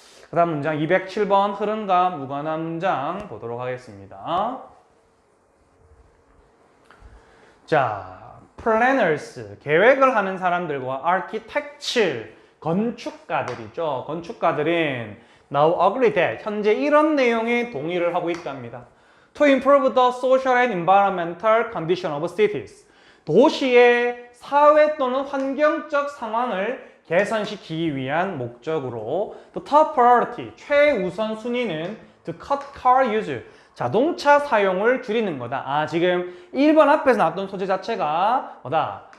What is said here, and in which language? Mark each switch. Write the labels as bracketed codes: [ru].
[ko] 그 다음 문장 207번 흐름과 무관한 문장 보도록 하겠습니다. 자, planners, 계획을 하는 사람들과 architects, 건축가들이죠. 건축가들은 [en] now agree that, [ko] 현재 이런 내용에 동의를 하고 있답니다. [en] To improve the social and environmental condition of cities. [ko] 도시의 사회 또는 환경적 상황을 개선시키기 위한 목적으로 [en] the top priority, [ko] 최우선 순위는 [en] to cut car use, [ko] 자동차 사용을 줄이는 거다. 아, 지금 1번 앞에서 나왔던 소재 자체가 뭐다?